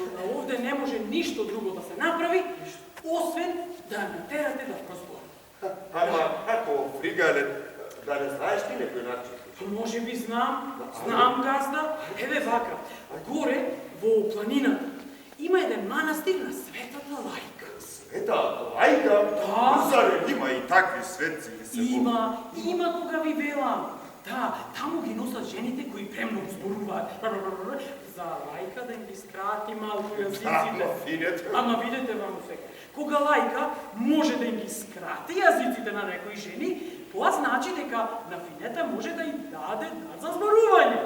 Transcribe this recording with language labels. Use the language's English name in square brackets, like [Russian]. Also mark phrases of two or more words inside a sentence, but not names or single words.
[Macedonian] А овде не може ништо друго да се направи, освен да ја натерате да прозбори. Ама, ако фригалет, да не знаеш ти некој начин? Може би знам, газда. Еве вака, горе во планината има еден манастир на Светата Лајка. [Serbian] Sveta lajka? Da. Zar ima i takvi svetci? [Macedonian] Има кога ви велам. Да, таму ги носат жените кои премногу зборуваат. За лајка да им ги скрати малку јазиците. Финет. Ама видете ваму сега. Кога лајка може да им ги скрати јазиците на некои жени, тоа значи дека на Финета може да им даде за зборување.